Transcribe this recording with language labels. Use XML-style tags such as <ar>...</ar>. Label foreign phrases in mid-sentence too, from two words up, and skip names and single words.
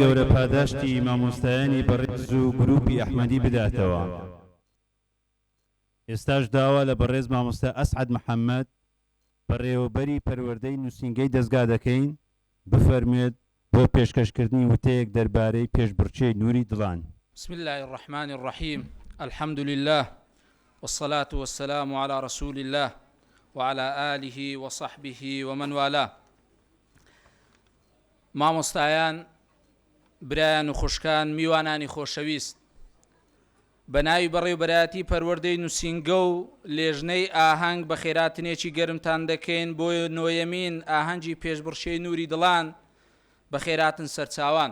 <ckb>پاداشتی مامۆستایانی بەڕێز و گروپی ئەحمەدی بداتەوە. ئێستاش داوا لە بەڕێز مامۆستا ئەسعەد محەممەد بەڕێوەبەری پەروەردەی نووسینگەی دەستگا دەکەین بفەرمێت بۆ پێشکەشکردنی وتەیەک دەربارەی پێشبڕچێی نووری دڵان.</ckb> <ar>بسم الله الرحمن الرحيم الحمد لله والصلاة والسلام على رسول الله وعلى آله وصحبه ومن والاه.</ar> <ckb>مامۆستایان، برایان و خوشکان، میوانانی خۆشەویست، بەناوی بەڕێوەبەرایەتی پەروەردەی نووسینگە و لێژنەی ئاهەنگ بە خێراتنێکی گەرمتان دەکەین بۆ نۆیەمین ئاهەنگی پێشبڕچێی نووری دڵان بە خێراتن سەرچاوان.</ckb>